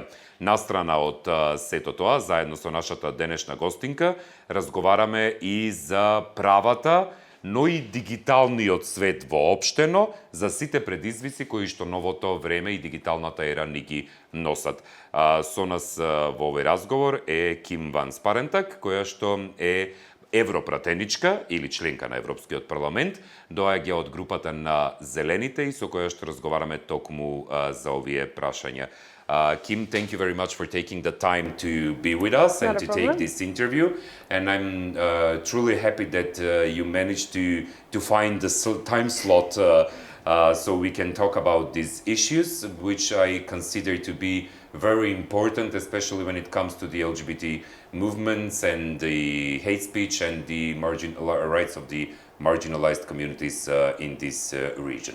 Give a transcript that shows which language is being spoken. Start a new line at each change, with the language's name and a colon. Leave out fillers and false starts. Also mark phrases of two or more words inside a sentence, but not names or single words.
Macedonian: Настрана од сето тоа, заедно со нашата денешна гостинка, разговараме и за правата, но и дигиталниот свет воопштено, за сите предизвици кои што новото време и дигиталната ера ни ги носат. Со нас во овој разговор е Ким ван Спарентак, која што е европратеничка или членка на Европскиот парламент, доаѓа од групата на Зелените и со која што разговараме токму за овие прашања.
English: Kim, thank you very much for taking the time to be with us and to take this interview. And I'm truly happy that you managed to find the time slot so we can talk about these issues, which I consider to be very important, especially when it comes to the LGBT movements and the hate speech and the rights of the marginalized communities in this region.